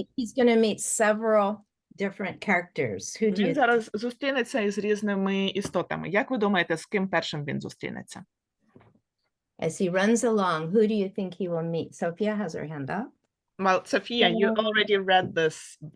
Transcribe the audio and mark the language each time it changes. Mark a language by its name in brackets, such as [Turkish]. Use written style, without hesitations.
[English] He's gonna meet several different characters. Who do [Ukrainian] Він [English] you [Ukrainian] зараз зустрінеться із різними істотами. Як ви думаєте, з ким першим він зустрінеться? [English] As he runs along, who do you think he will meet? Sophia has her hand up. Well, Sophia, you already read this book.